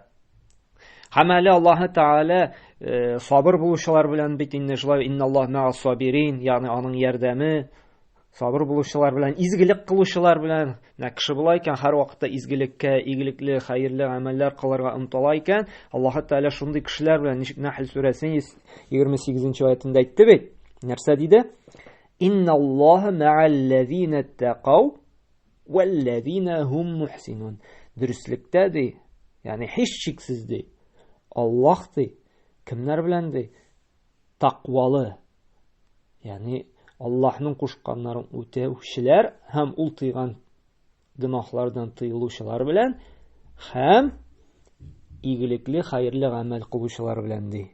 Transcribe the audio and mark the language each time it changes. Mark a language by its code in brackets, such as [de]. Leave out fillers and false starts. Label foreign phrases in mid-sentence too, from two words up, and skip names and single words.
[tt] Һәм әле Аллаһ Тәгалә сабыр булучылар белән бит инде шулай, [ar] إن الله مع الصابرين, [tt] ягъни аның ярдәме сабыр булучылар белән, изгелек кылучылар белән. Кеше була икән, һәр вакытта изгелеккә, игелекле, хәерле гамәлләр кылырга омтыла икән, Аллаһ Тәгалә шундый кешеләр белән, ничек Нәхл сүрәсенең 28-нче аятында әйтте бит. Нәрсә диде? [ar] إن الله مع الذين اتقوا والذين هم محسنون. [tt] Дөреслектә ди, ягъни һич шиксез ди, Аллаһ ди, кемнәр белән ди? Тақвалы, ягъни Аллаһның кушканнарын үтәүчеләр һәм ул тыйган гөнаһлардан тыелучылар белән һәм игелекле, хәерле гамәл кылучылар белән ди.